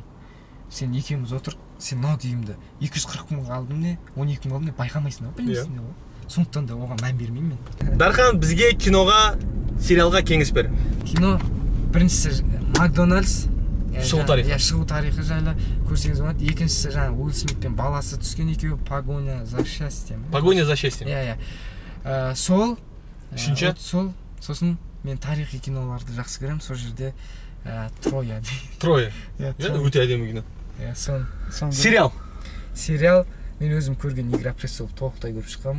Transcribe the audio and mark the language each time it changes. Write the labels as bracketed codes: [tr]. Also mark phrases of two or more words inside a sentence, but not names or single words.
[kk] Сен екеуміз отыр, сен мынау киімді 240 мыңға алдым не, 12 мыңға алдым не, байқамайсың ба? Білмейсің не ғой. Сондықтан да оған мән бермеймін мен. Дархан, бізге киноға, сериалға кеңес бер. Кино біріншісі Макдональдс, шығу тарихы жайлы көрсеңіз болады. Екіншісі жаңа Уилл Смитпен баласы түскен екеуі, Погоня за счастьем. Иә. Сол. Үшінші? Сосын мен тарихи киноларды жақсы көремін. Сол жерде Троя. Өте әдемі кино. Сериал мен өзім көрген Игра престолов толықтай көріп шыққам.